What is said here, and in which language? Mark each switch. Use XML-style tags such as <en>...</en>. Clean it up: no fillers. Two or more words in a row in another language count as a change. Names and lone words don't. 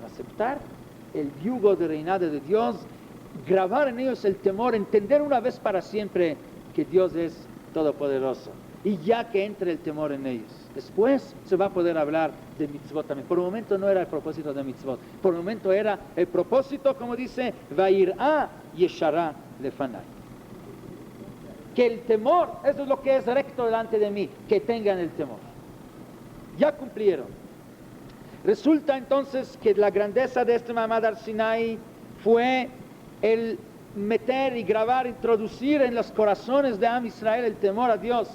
<es>Aceptar el yugo de reinado de Dios, grabar en ellos el temor, entender una vez para siempre que Dios es todopoderoso. Y ya que entre el temor en ellos, después se va a poder hablar de mitzvot también. Por el momento no era el propósito de mitzvot. Por el momento era el propósito, como dice,</es> <he>ויראה ישרה לפני.</he> <es>Que el temor, eso es lo que es recto delante de mí, que tengan el temor. Ya cumplieron. Resulta entonces que la grandeza de este Mamad al-Sinai fue el meter y grabar, introducir en los corazones de Am Israel el temor a Dios.</es>